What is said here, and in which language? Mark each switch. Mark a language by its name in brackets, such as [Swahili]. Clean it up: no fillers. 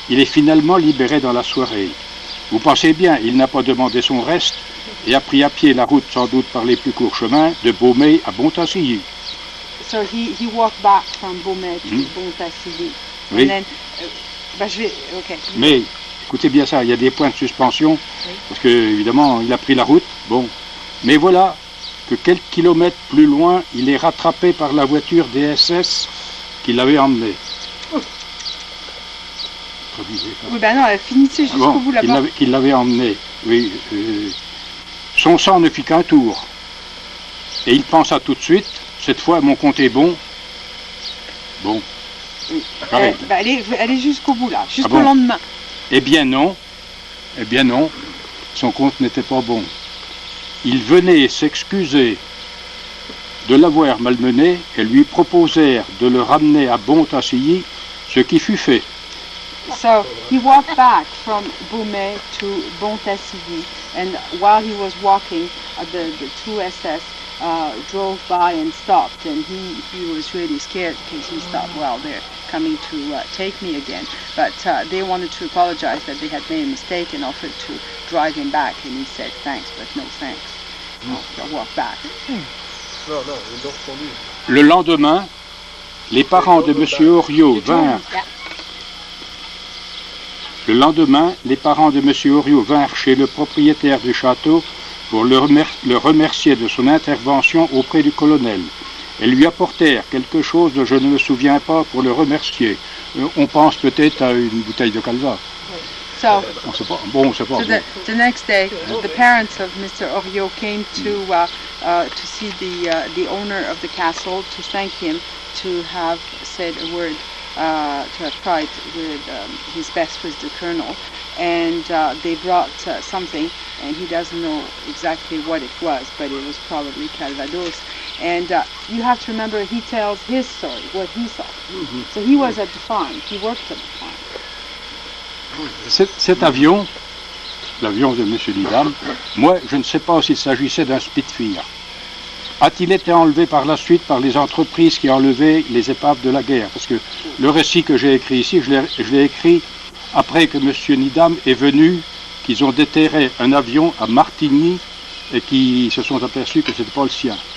[French] Il est finalement libéré dans la soirée. Vous pensez bien, il n'a pas demandé son reste et a pris à pied la route sans doute par les plus courts chemins de Beaumet à Bontassilly. [English] So he walked back from Beaumet to Bontassilly. [French] Oui. [English] And then, okay. [French] Mais écoutez bien ça, il y a des points de suspension parce que évidemment il a pris la route. Bon, mais voilà que quelques kilomètres plus loin, il est rattrapé par la voiture des SS qui l'avait emmené. Oui, ben non, elle finissait jusqu'au bout là-bas. Qu'il l'avait emmené, oui. Son sang ne fit qu'un tour. Et il pensa tout de suite, cette fois mon compte est bon. Bon. Oui. Allez jusqu'au bout là, jusqu'au lendemain. Eh bien non, son compte n'était pas bon. Ils venaient s'excuser de l'avoir malmené et lui proposèrent de le ramener à Bontassilly, ce qui fut fait. [English] So he walked back from Beaumet to Bontassilly, and while he was walking, the two SS drove by and stopped, and he was really scared because he thought, well, they're coming to take me again. But they wanted to apologize that they had made a mistake and offered to drive him back, and he said thanks, but no thanks. So walk back. [French] Le lendemain, les parents de M. Oriot vinrent. Le lendemain, les parents de M. Oriot vinrent chez le propriétaire du château pour le remercier de son intervention auprès du colonel. Et lui apportèrent quelque chose dont je ne me souviens pas pour le remercier. On pense peut-être à une bouteille de calva. [English] So, [French] on sait pas. Bon, on sait pas. [English] The next day, the parents of Mr. Oriot came to see the owner of the castle to thank him to have said a word. To have tried with his best with the colonel, and they brought something, and he doesn't know exactly what it was, but it was probably Calvados. And you have to remember, he tells his story, what he saw. Mm-hmm. So he was at the farm, he worked at the farm. [French] Cet avion, l'avion de M. Needham, moi je ne sais pas s'il s'agissait d'un Spitfire. A-t-il été enlevé par la suite par les entreprises qui enlevaient les épaves de la guerre? Parce que le récit que j'ai écrit ici, je l'ai écrit après que M. Needham est venu, qu'ils ont déterré un avion à Martigny et qui se sont aperçus que ce n'était pas le sien.